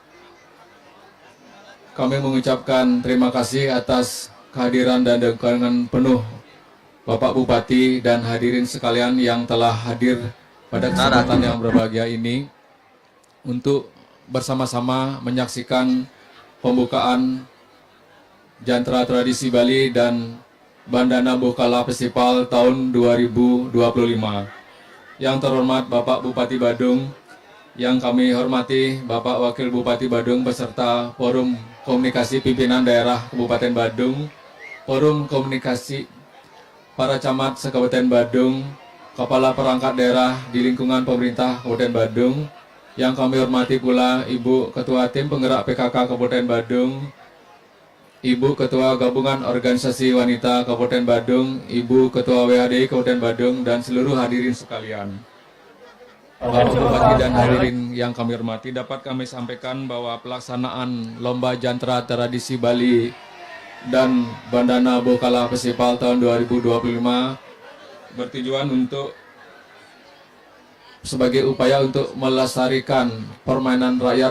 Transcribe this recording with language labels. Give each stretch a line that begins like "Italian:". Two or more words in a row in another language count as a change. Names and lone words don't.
Indonesian: Kami mengucapkan terima kasih atas kehadiran dan dukungan penuh Bapak Bupati dan hadirin sekalian yang telah hadir pada kesempatan yang berbahagia ini untuk bersama-sama menyaksikan pembukaan Jantra Tradisi Bali dan Bandana Bukala Festival tahun 2025. Yang terhormat Bapak Bupati Badung, yang kami hormati Bapak Wakil Bupati Badung beserta Forum Komunikasi Pimpinan Daerah Kabupaten Badung, Forum Komunikasi para camat se-Kabupaten Badung, Kepala Perangkat Daerah di lingkungan pemerintah Kabupaten Badung, yang kami hormati pula Ibu Ketua Tim Penggerak PKK Kabupaten Badung, Ibu Ketua Gabungan Organisasi Wanita Kabupaten Badung, Ibu Ketua WHDI Kabupaten Badung, dan seluruh hadirin sekalian. Bapak Bupati dan hadirin yang kami hormati, dapat kami sampaikan bahwa pelaksanaan Lomba Jantra Tradisi Bali dan Bandana Bukala Festival tahun 2025 bertujuan untuk sebagai upaya untuk melestarikan permainan rakyat